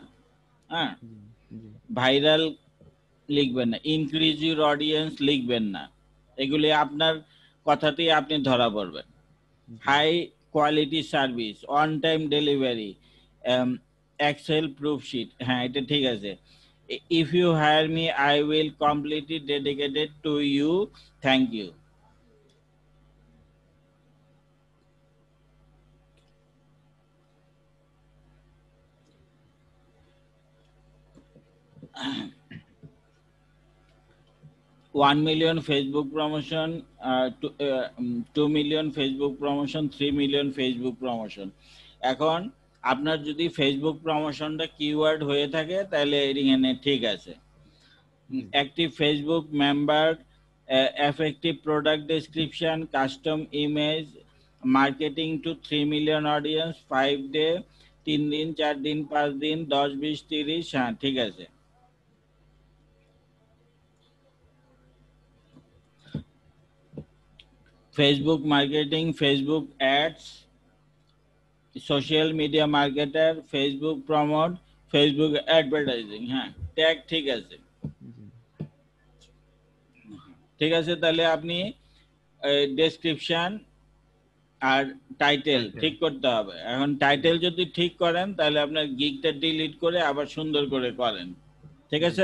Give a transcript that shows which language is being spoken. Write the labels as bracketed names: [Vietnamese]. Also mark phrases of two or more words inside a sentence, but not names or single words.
[Bangla] হ্যাঁ, ভাইরাল লিখবেন না। [English] increase your audience [Bangla] লিখবেন না, এগুলি আপনার কথাতেই আপনি ধরা পড়বেন। [English] high quality service, on time delivery, Excel proofsheet, [Bangla] হ্যাঁ এটা ঠিক আছে। [English] if you hire me I will completely dedicated to you, thank you. $1 million Facebook promotion, 2 million Facebook promotion, 3 million Facebook promotion. [Bangla] এখন আপনার যদি ফেসবুক [English] promotionটা keyword [Bangla] হয়ে থাকে তাহলে এখানে ঠিক আছে। [English] active Facebook member, effective product description, custom image, marketing to 3 million audience, 5 day, [Bangla] 3 দিন, 4 দিন, 5 দিন, 10, 20, 30, হ্যাঁ ঠিক আছে। [English] Facebook marketing, Facebook ads, social media marketer, Facebook promote, Facebook advertising, [Bangla] হ্যাঁ ট্যাগ ঠিক আছে। ঠিক আছে, তাহলে আপনি ডেসক্রিপশন আর টাইটেল ঠিক করতে হবে। এখন টাইটেল যদি ঠিক করেন তাহলে আপনার গিগটা ডিলিট করে আবার সুন্দর করে করেন, ঠিক আছে?